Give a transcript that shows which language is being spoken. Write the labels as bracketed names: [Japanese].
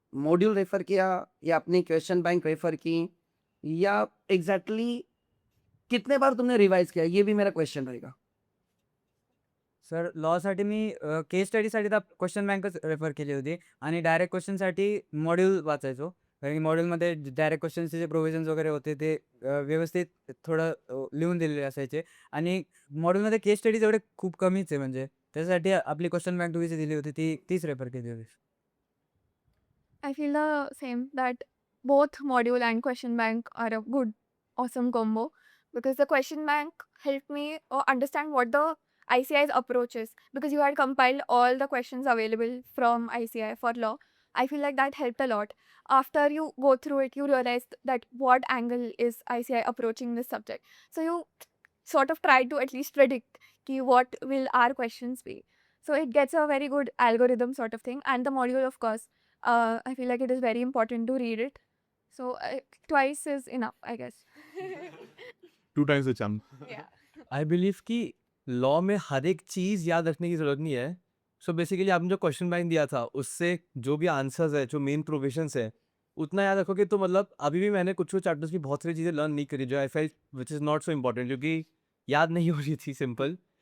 [Hindi] Module refer किया या अपनी क्वेश्चन बैंक रेफर की, या एग्जैक्टली कितने बार तुमने रिवाइज किया? ये भी मेरा क्वेश्चन रहेगा. [Marathi] सर लॉसाठी मी केस स्टडीसाठी तर क्वेश्चन बँकच रेफर केली होती आणि डायरेक्ट क्वेश्चनसाठी मॉड्यूल वाचायचो. कारण की मॉड्यूलमध्ये डायरेक्ट क्वेश्चनचे जे प्रोव्हिजन्स वगैरे होते ते व्यवस्थित थोडं लिहून दिलेले असायचे आणि मॉड्यूलमध्ये केस स्टडीज एवढे खूप कमीच आहे. म्हणजे त्यासाठी आपली क्वेश्चन बँक तुम्ही जी दिली होती तीच रेफर केली होती. [English] I feel the same, that both module and question bank are a good, awesome combo, because the question bank helped me understand what the ICI's approach is, because you had compiled all the questions available from ICI for law. I feel like that helped a lot. After you go through it, you realize that what angle is ICI approaching this subject. So you sort of try to at least predict ki what will our questions be. So it gets a very good algorithm sort of thing. And the module, of course, I feel like it is very important to read it. So twice is enough, I guess. 2 times the charm. Yeah. I believe [Hindi] कि law में हर एक चीज़ याद रखने की ज़रूरत नहीं है. So basically आपने जो क्वेश्चन बैंक दिया था उससे जो भी आंसर्स है, जो मेन प्रोविजंस है, उतना याद रखोगे तो मतलब अभी भी मैंने कुछ चैप्टर्स की बहुत सारी चीज़ें लर्न नहीं करी जो [English] I felt which is not so important, [Hindi] क्योंकि याद नहीं हो रही थी सिंपल.